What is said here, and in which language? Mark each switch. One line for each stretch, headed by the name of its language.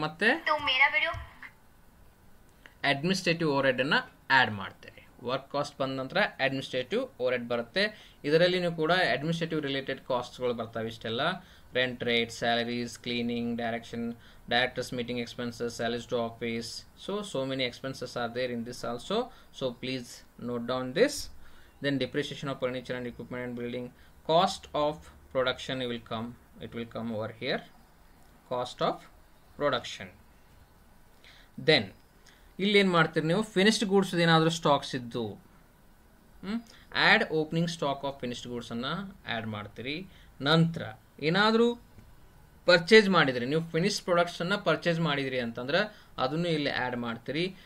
Kannada: ಮತ್ತೆ administrative ಓವರ್ಹೆಡನ್ನು add ಮಾಡ್ತೀರಿ. Work cost ಬಂದ ನಂತರ ಅಡ್ಮಿನಿಸ್ಟ್ರೇಟಿವ್ ಓವರ್ಹೆಡ್ ಬರುತ್ತೆ. ಇದರಲ್ಲಿ ನೀವು ಕೂಡ ಅಡ್ಮಿನಿಸ್ಟ್ರೇಟಿವ್ ರಿಲೇಟೆಡ್ ಕಾಸ್ಟ್ಗಳು ಬರ್ತವೆ ಇಷ್ಟೆಲ್ಲ.
English: Rent rate, salaries, cleaning, directors meeting expenses, salaries to office. So many expenses are there in this also. So please note down this. Then depreciation of furniture and equipment and building. Cost of production it will come over here. Cost of production.
Kannada: Then ಇಲ್ಲಿ ಏನು ಮಾಡ್ತೀರಿ ನೀವು? Finished goods ಏನಾದರೂ stocks ಇದ್ದು add opening stock of finished ಗೂಡ್ಸನ್ನು add ಮಾಡ್ತೀರಿ. ನಂತರ ಏನಾದರೂ purchase ಮಾಡಿದ್ರಿ, ನೀವು ಫಿನಿಶ್ಡ್ ಪ್ರಾಡಕ್ಟ್ಸನ್ನು ಪರ್ಚೇಸ್ ಮಾಡಿದ್ರಿ ಅಂತಂದ್ರೆ ಅದನ್ನು ಇಲ್ಲಿ ಆ್ಯಡ್ ಮಾಡ್ತೀರಿ.